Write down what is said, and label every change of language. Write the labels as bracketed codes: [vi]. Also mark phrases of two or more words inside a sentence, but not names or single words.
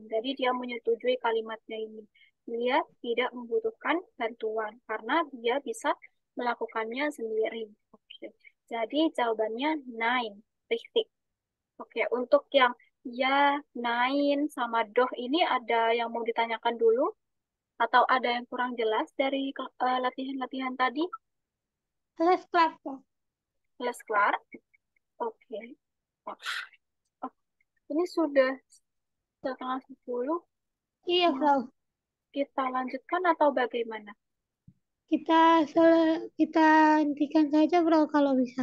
[id] Jadi dia menyetujui kalimatnya ini. Dia tidak membutuhkan bantuan karena dia bisa melakukannya sendiri. Oke. Jadi jawabannya 9, richtig. Oke, untuk yang ya, 9 sama doh ini ada yang mau ditanyakan dulu atau ada yang kurang jelas dari latihan-latihan tadi? [de] Alles klar, Frau. [id] Kelas kelar? Oke. Oh, oh, ini sudah setengah 10. Iya, Mau Frau. kita lanjutkan atau bagaimana? Kita hentikan saja, Frau, kalau bisa.